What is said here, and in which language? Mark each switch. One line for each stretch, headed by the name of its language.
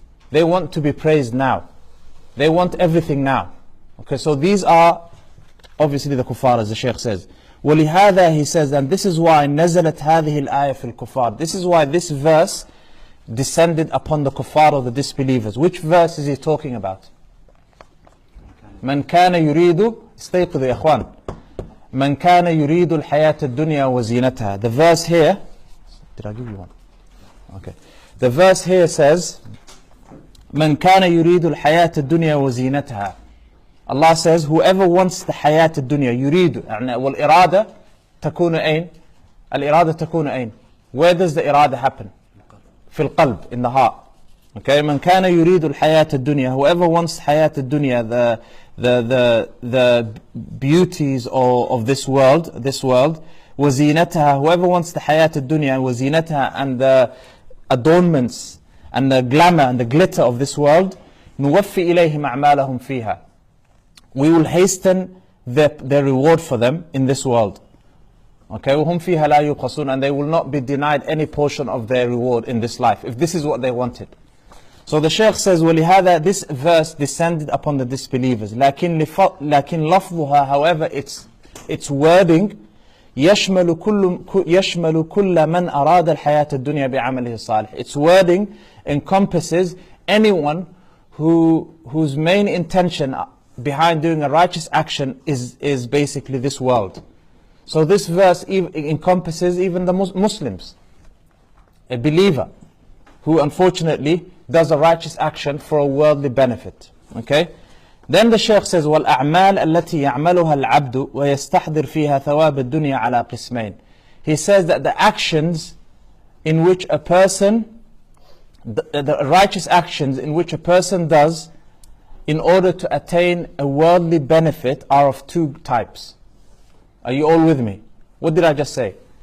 English: They want to be praised now. They want everything now. Okay, so these are obviously the kuffar, as the Shaykh says.
Arabic: وَلِهَذَا,
English: he says, and this is why
Arabic: نَزَلَتْ هَذِهِ الْآيَةِ فِي الْكُفَّارِ.
English: This is why this verse descended upon the kuffar or the disbelievers. Which verse is he talking about?
Arabic: مَنْ كَانَ يُرِيدُ استيقظوا يا إخوان. مَنْ كَانَ يُرِيدُ الْحَيَاةَ الدُّنْيَا وَزِينَتَهَا.
English: The verse here, did I give you one? Okay. The verse here says,
Arabic: مَنْ كَانَ يُرِيدُ الْحَيَاةَ الدُّنْيَا وَزِينَتَهَا.
English: Allah says, whoever wants the hayat al-dunya,
Arabic: يريد, والإرادة تكون أين? الإرادة تكون أين?
English: Where does the irada happen?
Arabic: في القلب,
English: in the heart. Okay,
Arabic: من كان يريد الحياة الدنيا,
English: whoever wants hayat al-dunya, the beauties of this world,
Arabic: وزينتها,
English: whoever wants the hayat al-dunya, وزينتها, and the adornments, and the glamour, and the glitter of this world,
Arabic: نوفي إليهم أعمالهم فيها.
English: We will hasten their reward for them in this world. Okay,
Arabic: وهم فيها لا يقصون,
English: and they will not be denied any portion of their reward in this life, if this is what they wanted. So the Shaykh says,
Arabic: وَلِهَذَا,
English: this verse descended upon the disbelievers.
Arabic: لكن لفظها,
English: however, its wording,
Arabic: يشمل كل من أراد الحياة الدنيا بعمله الصالح.
English: Its wording encompasses anyone whose main intention behind doing a righteous action is basically this world. So this verse encompasses even the Muslims, a believer who unfortunately does a righteous action for a worldly benefit. Okay? Then the Shaykh says,
Arabic: وَالْأَعْمَالَ الَّتِي يَعْمَلُهَا الْعَبْدُ وَيَسْتَحْضِرْ فِيهَا ثَوَابَ الدُّنْيَا عَلَى قِسْمَيْنِ.
English: He says that the actions in which a person, the righteous actions in which a person does in order to attain a worldly benefit are of two types. Are you all with me? What did I just say?